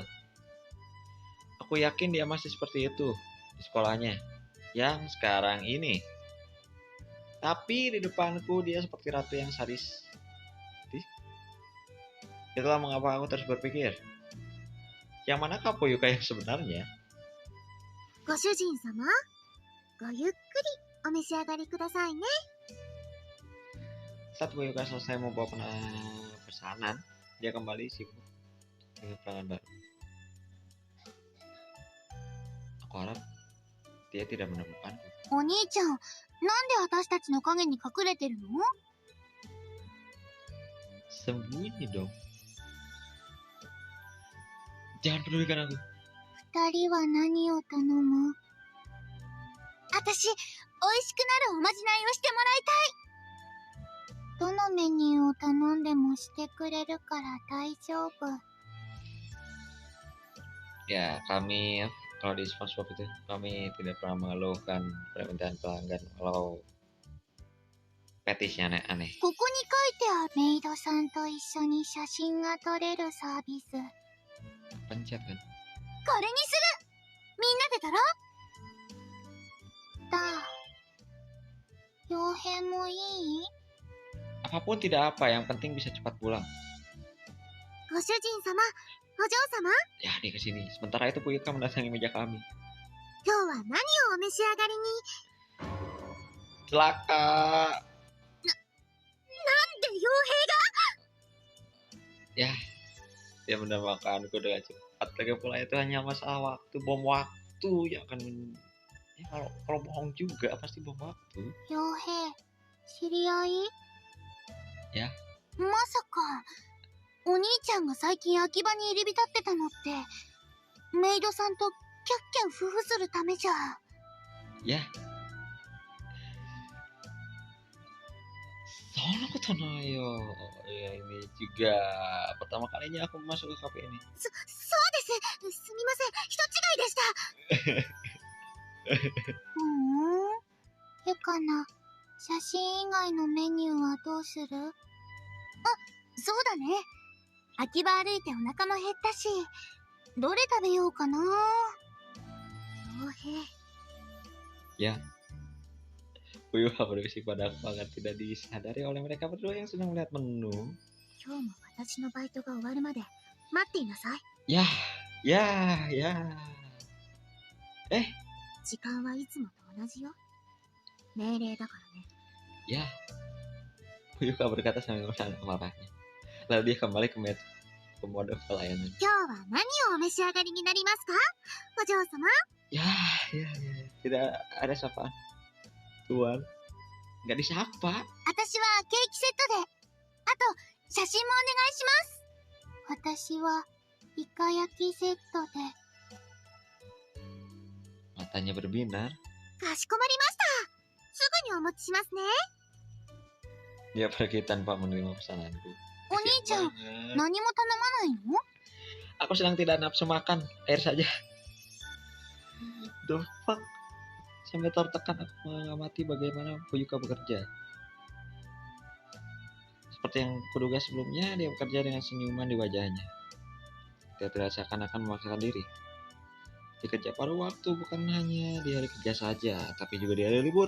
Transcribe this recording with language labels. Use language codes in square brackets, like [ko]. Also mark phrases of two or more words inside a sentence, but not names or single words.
[id] Aku yakin dia masih seperti itu di sekolahnya yang sekarang ini. Tapi di depanku dia seperti ratu yang sadis. Itulah mengapa aku terus berpikir, Yang manakah Fuyuka yang sebenarnya? [ja] ご主人様、ごゆっくりお召し上がりくださいね。 [id] Saat Fuyuka selesai membawa pesanan, dia kembali sibuk dengan pelanggan baru. Aku harap dia tidak menemukanku. [ja] お兄ちゃん、なんで私たちの影に隠れてるの？ [id] Sembunyi dong. Jangan pedulikan aku. [ja] 二人は何を頼む？私、美味しくなるおまじないをしてもらいたい。どのメニューを頼んでもしてくれるから大丈夫。 [id] Ya, kami kalau di SpongeBob itu kami tidak pernah mengeluhkan permintaan pelanggan kalau petisnya aneh-aneh. [ja] ここに書いてあるメイドさんと一緒に写真が撮れるサービス。これに [id] Pencet kan? [ja] する！みんなで撮ろう！傭兵もいい？ [id] Apapun tidak apa, yang penting bisa cepat pulang. [ja] ご主人様、お嬢様、 [id] Ya, dia kesini. Sementara itu Fuyuka mendatangi meja kami. [ja] 今日は何をお召し上がりに？ [id] Celaka. [ja] なんで傭兵が？ [id] Ya, dia mendapatkanku dengan cepat. Lagi pula itu hanya masalah waktu, bom waktu yang akan ya, kalau bohong juga pasti bom waktu. [ja] 傭兵、知り合い？ [id] Ya. [ja] まさか、お兄ちゃんが最近秋葉に入り浸ってたのって、メイドさんとキャッキャウフフするためじゃ。 [id] Ya. [ja] そんなことないよ。 [id] Ya, ini juga pertama kalinya aku masuk ke kafe ini. [ja] そうです。すみません。人違いでした。へかな。写真以外のメニューはどうする？あ、そうだね。秋葉歩いてお腹も減ったし、どれ食べようかな。傭兵。 Ya. [id] Fuyuka berbisik padaku agar tidak disadari oleh mereka berdua yang sedang melihat menu. [ja] 今日も私のバイトが終わるまで待っていなさい。 [id] Ya. [ja] 時間はいつもと同じよ。命令だからね。 [id] Ya. Fuyuka berkata sambil menarik marahnya. Lalu dia kembali ke mode pelayanan. [ja] 今日は何をお召し上がりになりますか？お嬢様。 [id] Ya. Tidak ada sapaan. Tuan. Nggak disapa. [ja] 私はケーキセットで。あと、写真もお願いします。私はイカ焼きセットで。 [id] Matanya berbinar. [ja] かしこまりました。すぐにお持ちしますね。 [id] Dia pergi tanpa menerima pesananku. [ja] お兄ちゃん、 [id] Banget. [ja] 何も頼まないの？ [id] Aku sedang tidak nafsu makan. Air saja. [en] The fuck? [id] Sampai tertekan aku mengamati bagaimana Fuyuka bekerja. Seperti yang kuduga sebelumnya, dia bekerja dengan senyuman di wajahnya. Dia tidak seakan-akan memaksakan diri. Dia kerja paruh waktu bukan hanya di hari kerja saja, tapi juga di hari libur.